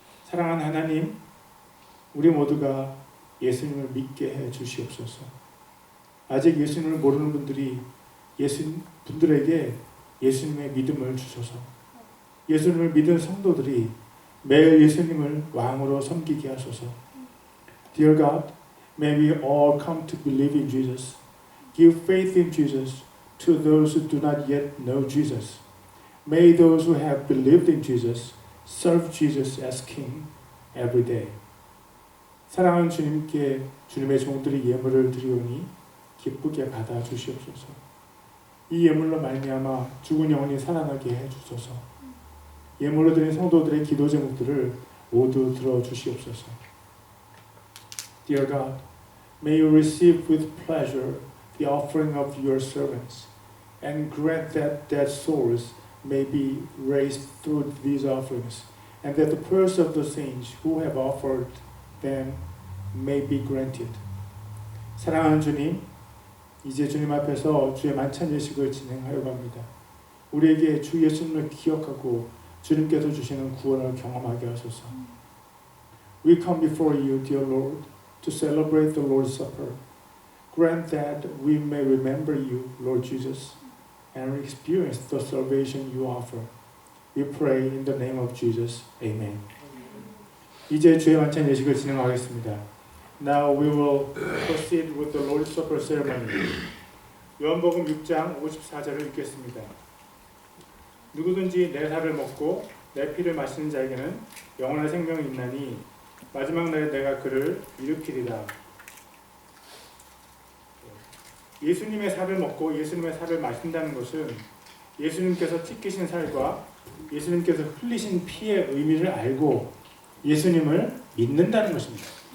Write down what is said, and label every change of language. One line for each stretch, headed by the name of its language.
Korean: 사랑하는 하나님, 우리 모두가 예수님을 믿게 해 주시옵소서. 아직 예수님을 모르는 분들에게 예수님의 믿음을 주소서. 예수님을 믿은 성도들이 매일 예수님을 왕으로 섬기게 하소서.
English: Dear God, may we all come to believe in Jesus. Give faith in Jesus to those who do not yet know Jesus. May those who have believed in Jesus serve Jesus as King every day.
Korean: 사랑하는 주님께 주님의 종들이 예물을 드리오니 기쁘게 받아 주시옵소서. 이 예물로 말미암아 죽은 영혼이 살아나게 해 주소서. 예물로 드린 성도들의 기도 제목들을 모두 들어 주시옵소서.
English: Dear God, may you receive with pleasure the offering of your servants, and grant that their souls may be raised through these offerings, and that the prayers of the saints who have offered them may be granted.
Korean: 사랑하는 주님, 이제 주님 앞에서 주의 만찬 예식을 진행하려고 합니다. 우리에게 주 예수님을 기억하고 주님께서 주시는 구원을 경험하게 하소서.
English: We come before you, dear Lord, to celebrate the Lord's Supper. Grant that we may remember you, Lord Jesus, and experience the salvation you offer. We pray in the name of Jesus. Amen.
Korean: 이제 주의 만찬 예식을 진행하겠습니다.
English: Now we will proceed with the Lord's Supper ceremony.
Korean: 요한복음 6장 54절을 읽겠습니다. 누구든지 내 살을 먹고 내 피를 마시는 자에게는 영원한 생명이 있나니 마지막 날에 내가 그를 일으키리라. 예수님의 살을 먹고 예수님의 살을 마신다는 것은 예수님께서 찢기신 살과 예수님께서 흘리신 피의 의미를 알고 예수님을 믿는다는 것입니다.